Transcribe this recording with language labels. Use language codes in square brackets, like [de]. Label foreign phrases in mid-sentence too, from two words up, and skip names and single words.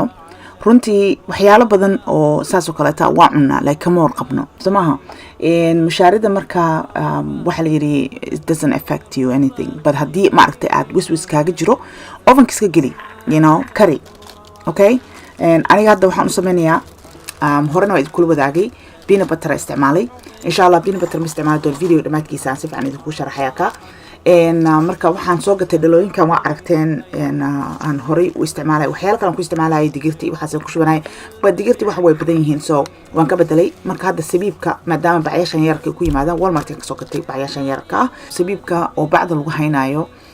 [so] runtii waxyaalo badan oo saas oo kale taa waa cunaa like kama warqabno samaha mushaarida marka waxa la yiri [en] it doesn't affect you anything but [so] haddii ma aragtay aad wiswis kaaga jiro ovenka iska geli [en] you know [so] kari okay aniga hadda waxaan u sameynayaa horena waa idin kula wadaagay [en] peanut butter [so] isticmaalay [ar] إن شاء الله [en] peanut butter [so] ma isticmaali doon video dhamaadkiisa si fiican idinku sharaxaya ka marka waxaan soo gatay dhalooyinkan waa aragteen aan horay u isticmaalay waxyaalo kale ku isticmaalay digirtii waxaas ku shubanay ba digirtii waxa way badan yihiin so waan ka bedelay marka hadda sabiibka maadaama bacyashan yarka ku yimaadaan Walmart ka soo gatay bacyashan yarka sabiibka oo bacda lagu haynayo